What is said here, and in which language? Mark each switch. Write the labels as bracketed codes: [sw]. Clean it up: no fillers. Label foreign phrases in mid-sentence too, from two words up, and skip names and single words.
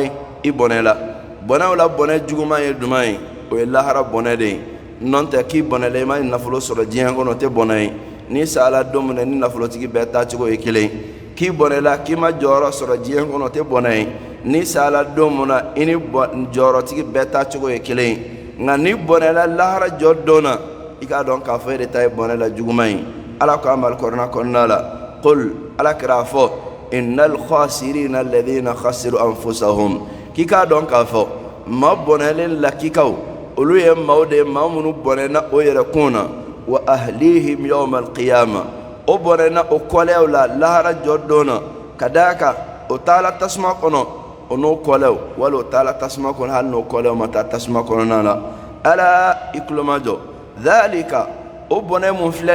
[bm] ye i bɔnɛ la bɔnɛw la bɔnɛ juguman ye duman ye o ye lahara bɔnɛ de ye n'o tɛ k'i bɔnɛ la i ma nafolo sɔrɔ diɲɛ kɔnɔ o tɛ bɔnɛ ye n'i sala don min na ni nafolotigi bɛɛ taacogo ye kelen ye k'i bɔnɛ la k'i ma jɔyɔrɔ sɔrɔ diɲɛ kɔnɔ o tɛ bɔnɛ ye n'i sala don min na i ni jɔyɔrɔtigi bɛɛ taacogo ye kelen ye nka n'i bɔnɛ la lahara jɔ don na i k'a dɔn k'a fɔ e de ta ye bɔnɛ la juguman ye ala ko an bali kɔrɔna kɔnɔna la qul ala kɛra a fɔ [ar] إن الخاسرين الذين خسروا أنفسهم [bm] k'i k'a dɔn k'a fɔ maa bɔnɛlen lakikaw olu ye maaw de ye maa minnu bɔnɛna o yɛrɛkun na [ar] وأهليهم يوم القيامة [bm] o bɔnɛna o kɔlɛw la lahara jɔ don na ka d'a kan o taala tasuma kɔnɔ o n'o kɔlɛw wali o taala tasuma kɔnɔ hali n'o kɔlɛw ma taa tasuma kɔnɔna la ala i kulomajɔ dhalika o bɔnɛ mun filɛ